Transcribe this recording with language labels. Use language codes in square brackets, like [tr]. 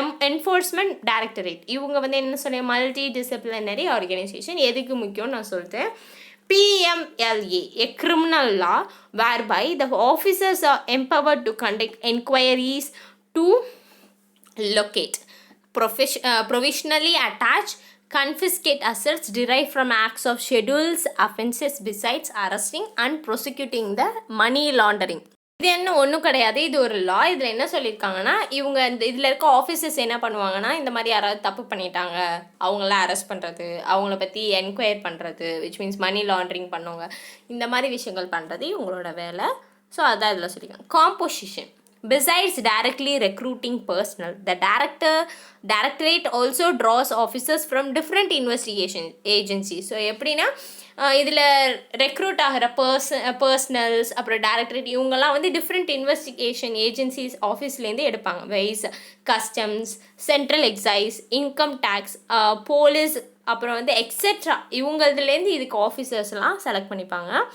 [ta] Enforcement directorate இவங்க வந்து என்ன சொல்ல மல்டி டிசிப்ளினரி ஆர்கனைசேஷன். எதுக்கு முக்கியம்னு நான் சொல்லிட்டேன். [en] PMLA, a criminal law whereby the officers are empowered to conduct inquiries to locate, provisionally attach, confiscate assets derived from acts of schedules offenses besides arresting and prosecuting the money laundering. [ta] இது என்ன ஒன்றும் கிடையாது, இது ஒரு லா. இதில் என்ன சொல்லியிருக்காங்கன்னா இவங்க இந்த இதில் இருக்க ஆஃபீஸர்ஸ் என்ன பண்ணுவாங்கன்னா இந்த மாதிரி யாராவது தப்பு பண்ணிட்டாங்க அவங்கள அரெஸ்ட் பண்ணுறது, அவங்கள பற்றி என்கொயர் பண்ணுறது, [en] which means [ta] மணி லாண்ட்ரிங் பண்ணுவாங்க, இந்த மாதிரி விஷயங்கள் பண்ணுறது இவங்களோட வேலை. ஸோ அதான் இதில் சொல்லியிருக்காங்க. [en] Composition, besides directly recruiting personnel, the directorate also draws officers from different investigation agencies. [ta] So எப்படின்னா இதில் ரெக்ரூட் ஆகிற பர்சனல்ஸ் அப்புறம் டைரக்டரேட் இவங்கெல்லாம் வந்து டிஃப்ரெண்ட் இன்வெஸ்டிகேஷன் ஏஜென்சிஸ் ஆஃபீஸ்லேருந்து எடுப்பாங்க. Wise, customs, central exercise, income tax, police, அப்புறம் வந்து எக்ஸெட்ரா இவங்களதுலேருந்து இதுக்கு ஆஃபீஸர்ஸ்லாம் செலக்ட் பண்ணிப்பாங்க.